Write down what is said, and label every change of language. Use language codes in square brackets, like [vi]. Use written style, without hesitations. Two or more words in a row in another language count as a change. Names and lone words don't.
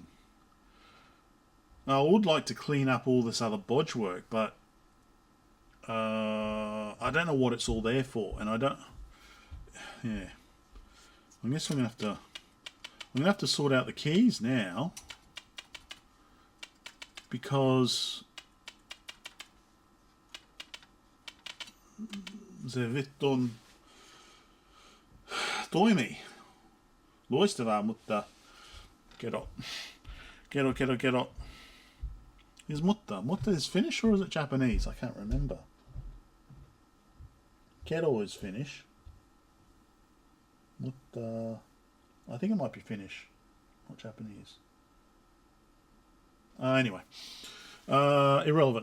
[en] Now, I would like to clean up all this other bodge work, but I don't know what it's all there for, and I don't. Yeah, I guess I'm gonna have to sort out the keys now, because [fi] se vittu toimi loistavaa, mutta kerro. [en] Is mutta is Finnish or is it Japanese? I can't remember. Kero is Finnish. Mutta I think it might be Finnish, not Japanese. Anyway, irrelevant.